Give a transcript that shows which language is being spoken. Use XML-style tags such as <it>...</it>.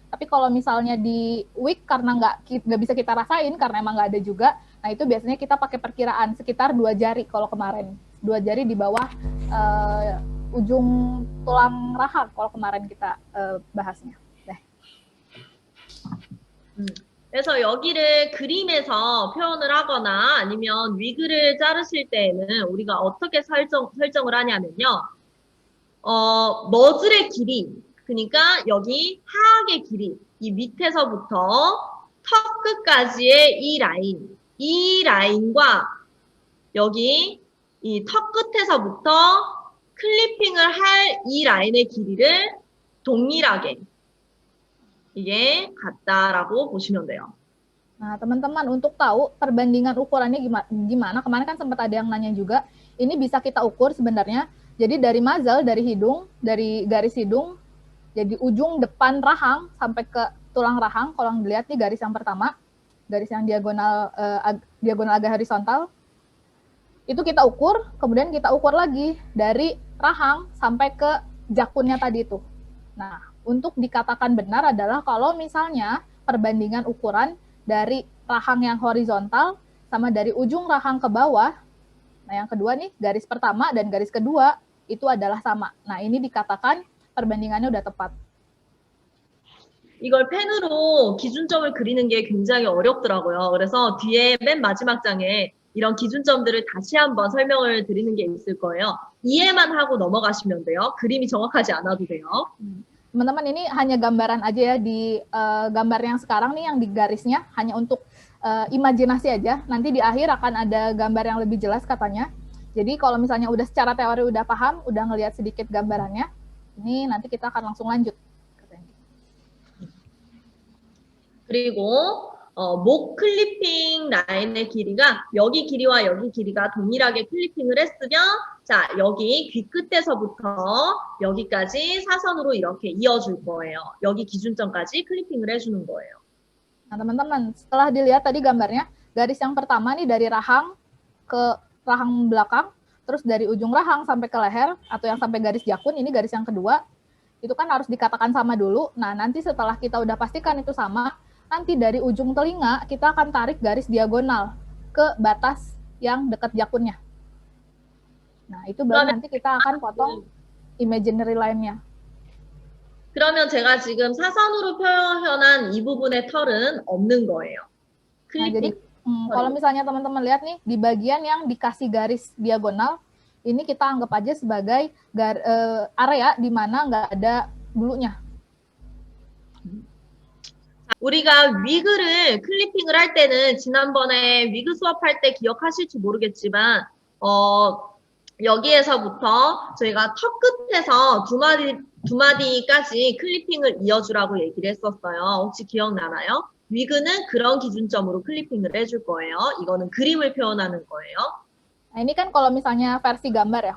<id>Tapi kalau misalnya di wig karena nggak bisa kita rasain karena emang nggak ada juga, nah itu biasanya kita pakai perkiraan sekitar 2 jari kalau kemarin, 2 jari di bawah ujung tulang rahang kalau kemarin kita bahasnya.</id> <ko>네. 그래서 여기를 그림에서 표현을 하거나 아니면 위그를 자르실 때에는 우리가 어떻게 설정을 하냐면요. 머즐의 길이, 그러니까 여기 하악의 길이, 이 밑에서부터 턱 끝까지의 이 라인과 여기 이 턱 끝에서부터 클리핑을 할 이 라인의 길이를 동일하게 이게 같다라고 보시면 돼요.</ko> <id>Nah, teman-teman untuk tahu perbandingan ukurannya gimana, kemarin kan sempat ada yang nanya juga, ini bisa kita ukur sebenarnya. Jadi dari muzzle, dari hidung, dari garis hidung, jadi ujung depan rahang sampai ke tulang rahang, kalau dilihat nih garis yang pertama, garis yang diagonal agak horizontal, itu kita ukur, kemudian kita ukur lagi dari rahang sampai ke jakunnya tadi itu. Nah, untuk dikatakan benar adalah kalau misalnya perbandingan ukuran dari rahang yang horizontal sama dari ujung rahang ke bawah, nah yang kedua nih, garis pertama dan garis kedua itu adalah sama. Nah, ini dikatakan perbandingannya udah tepat.</id> <ko>이걸 펜으로 기준점을 그리는 게 굉장히 어렵더라고요. 그래서 뒤에 맨 마지막 장에 이런 기준점들을 다시 한번 설명을 드리는 게 있을 거예요. 이해만 하고 넘어가시면 돼요. 그림이 정확하지 않아도 돼요.</ko> <id>Teman-teman, ini hanya gambaran aja ya di gambar yang sekarang nih yang di garisnya, hanya untuk imajinasi aja. Nanti di akhir akan ada gambar yang lebih jelas katanya. Jadi kalau misalnya udah secara teori udah paham, udah ngelihat sedikit gambarannya, ini nanti kita akan langsung lanjut.</id> <ko>그리고 목 클리핑 라인의 길이가 여기 길이와 여기 길이가 동일하게 클리핑을 했으면 자 여기 귀 끝에서부터 여기까지 사선으로 이렇게 이어줄 거예요. 여기 기준점까지 클리핑을 해주는 거예요.</ko> <id>Nah teman-teman, setelah dilihat tadi gambarnya, garis yang pertama nih dari rahang ke rahang belakang, terus dari ujung rahang sampai ke leher, atau yang sampai garis jakun, ini garis yang kedua, itu kan harus dikatakan sama dulu. Nah nanti setelah kita udah pastikan itu sama, nanti dari ujung telinga kita akan tarik garis diagonal ke batas yang dekat jakunnya. Nah, itu baru nanti kita akan potong imaginary line-nya.</id> <ko>그러면 제가 지금 사선으로 표현한 이 부분의 털은 없는 거예요.</ko> <id>Nah, jadi kalau misalnya teman-teman lihat nih, di bagian yang dikasih garis diagonal, ini kita anggap aja sebagai area di mana nggak ada bulunya.</id> <ko>우리가 위그를 클리핑을 할 때는 지난번에 위그 수업할 때 기억하실지 모르겠지만 여기에서부터 저희가 턱 끝에서 두 마디까지 클리핑을 이어주라고 얘기를 했었어요. 혹시 기억나나요? 위그는 그런 기준점으로 클리핑을 해줄 거예요. 이거는 그림을 표현하는 거예요.</ko> <id>Nah, ini kan kalau misalnya versi gambar ya.</id>